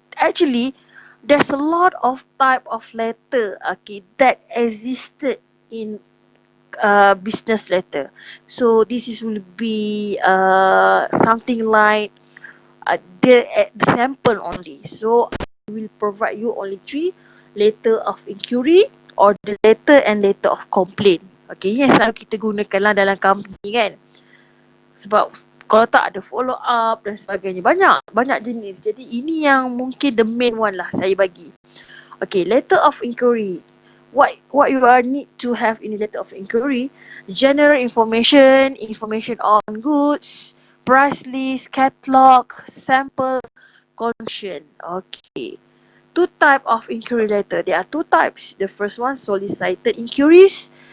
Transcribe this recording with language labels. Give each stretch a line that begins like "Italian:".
English: Actually, there's a lot of type of letter, okay, that existed in business letter. So this will be something like the sample only. So I will provide you only 3 letter of inquiry or the letter and letter of complaint.
Malay: Okay, yang selalu kita gunakan lah dalam company kan. Sebab kalau tak ada follow up dan sebagainya. Banyak jenis. Jadi ini yang mungkin
English: the main one
Malay: lah saya bagi.
English: Okay, letter of inquiry. What you are need to have in the letter of inquiry: general information, information on goods, price list, catalog, sample, condition. Okay. 2 type of inquiry letter. There are 2 types. The first one, solicited inquiries.